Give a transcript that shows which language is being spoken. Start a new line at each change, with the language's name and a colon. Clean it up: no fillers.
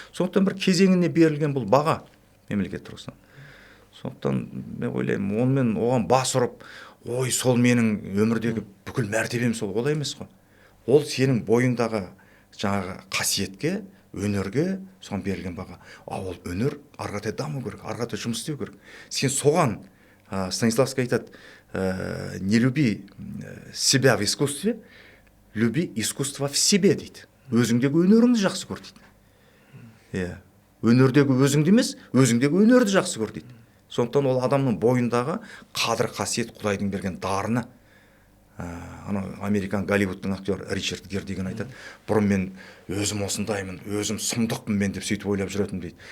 Kazakh: Сондықтан бір кезеңіне берілген бұл баға мемлекет тұрғысынан. Сондықтан мен ойлаймын, онымен оған бас ұрып, ой, сол менің өмірдегі бүкіл мәртебем сол, олай емес қой. Ол сенің бойыңдағы жаңағы қасиетке, өнерге соған берілген баға. Ол өнер ары қарата даму керек, ары қарата жұмыс істеу керек. Сен соған, Станиславский айтады,
Russian: не люби себя в искусстве, люби искусство в себе
Kazakh: дейді. Өзіңдегі өнеріңді жақсы көр дейді. Өнердегі өзіңді емес, өзіңдегі өнерді жақсы көр дейді. Сондықтан ол адамның бойындағы қадір қасиет, Құдайдың берген дарыны. Американ Голливудтың актер Ричард Гир деген айтады, бұрын мен өзім осындаймын, өзім сұмдықпын мен деп сөйтіп ойлап жүретінмін дейді.